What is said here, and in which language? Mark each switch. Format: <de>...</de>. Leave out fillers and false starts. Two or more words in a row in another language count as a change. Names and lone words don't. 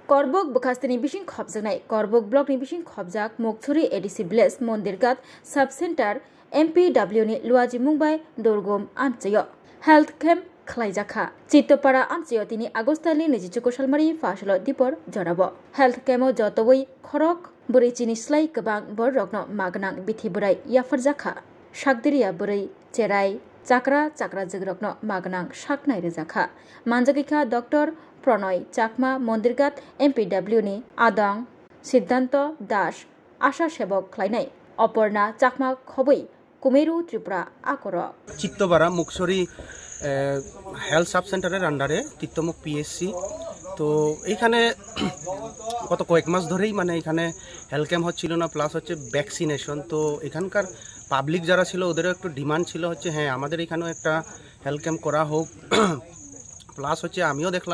<trp>Korbok Bukastini Bishing Khobjanai, Korbok Block ni Bishing Khobjak, Mokchuri ADC Bless, Mondirgat, Subcenter, MPW ni Luaji Mumbai, Dorgom, Amchayo,</trp> <en>Health Camp,</en> <trp>Klaijaka, Chitopara Amchayo tini Agostali Nijichuko Shalmari, Fashalo Dipor, Jorabo,</trp> <en>Health Camo</en> <trp>Jotowai, Korok, Burichini Slay Kabang, Borogno, Magnang, Bithiburai, Yafarjaka, Shakdiria Burai, Cherai, Chakra Jagrokno, Magnang, Shaknai Rizaka, Manjagika, Dr. Pronoy Chakma Mondirgat MPW ni Adang Siddhanto Das Asha Shebok Klainai Oporna Chakma Khoboi Kumeru Tripura Akoro</trp> <bn>Chittobara Mukshori</bn> <en>Health Sub Center</en> <bn>Andare Titomuk PSC তো এইখানে কত কয়েক মাস ধরেই মানে এখানে</bn> <en>health camp</en> <bn>হচ্ছিল না প্লাস হচ্ছে ভ্যাকসিনেশন তো এখানকার পাবলিক যারা ছিল ওদেরও একটু ডিমান্ড ছিল হচ্ছে হ্যাঁ আমাদের এখানেও একটা</bn> <en>health camp</en> <bn>করা হোক প্লাস হচ্ছে আমিও দেখলাম</bn>